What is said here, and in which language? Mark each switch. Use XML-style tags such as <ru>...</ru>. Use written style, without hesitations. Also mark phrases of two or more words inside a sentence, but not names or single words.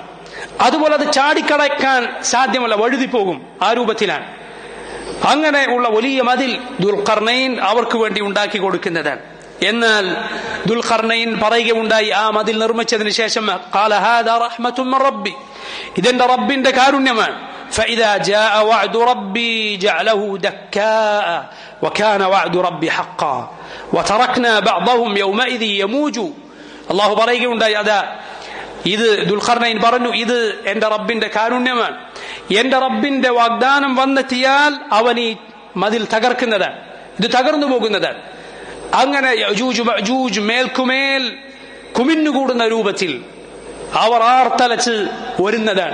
<ml>അതുപോലെ അത് ചാടിക്കടക്കാൻ സാധ്യമല്ല, വഴുതിപ്പോകും, ആ രൂപത്തിലാണ്. അങ്ങനെ ഉള്ള വലിയ മതിൽ ദുൽഖർനൈൻ അവർക്ക് വേണ്ടി ഉണ്ടാക്കി കൊടുക്കുന്നതാണ്. എന്നാൽ ദുൽഖർനൈൻ പറയുകയുണ്ടായി, ആ മതിൽ നിർമ്മിച്ചതിന് ശേഷം,</ml> <ar>قال هذا رحمة من ربي,</ar> <ml>ഇതെന്റെ റബ്ബിന്റെ കാരുണ്യമാണ്.</ml> <ar>فإذا جاء وعد ربي جعله دكاء وكان وعد ربي حقا وتركنا بعضهم يومئذ يموج.</ar> <ml>അല്ലാഹു പറയുകയുണ്ടായി, അതാ ഇത് ദുൽഖർനൈൻ പറഞ്ഞു, ഇത് എന്റെ റബ്ബിന്റെ കാരുണ്യമാണ്. എന്റെ റബ്ബിന്റെ വാഗ്ദാനം വന്നെത്തിയാൽ അവൻ ഈ മതിൽ തകർക്കുന്നതാണ്, ഇത് തകർന്നു പോകുന്നതാണ്. അങ്ങനെ യജൂജ് മഅജൂജ് മേൽക്കുമേൽ കുമിഞ്ഞുകൂടുന്ന രൂപത്തിൽ അവർ ആർത്തലച്ച് വരുന്നതാണ്.</ml>